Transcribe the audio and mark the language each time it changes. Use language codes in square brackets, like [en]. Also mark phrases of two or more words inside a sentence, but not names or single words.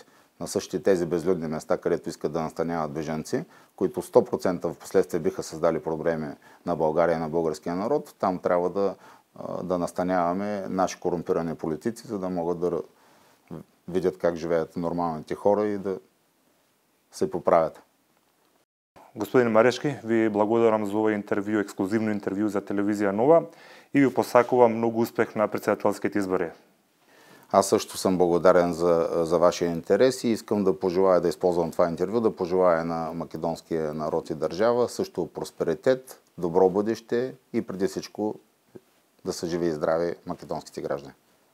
[bg] На същите тези безлюдни места, където искат да настаняват бежанци, които 100% в последствие биха създали проблеми на България и на българския народ, там трябва да настаняваме наши корумпирани политици, за да могат да видят как живеят нормалните хора и да се поправят. [mk] Господин Марешки, ви благодарам за ова интервју, ексклузивно интервју за телевизија Нова и ви посакувам много успех на председателските избори. [bg] Аз също съм благодарен за вашия интерес и искам да пожелая, да използвам това интервю, да пожелая на македонския народ и държава също просперитет, добро бъдеще и преди всичко да са живи и здрави македонските граждани.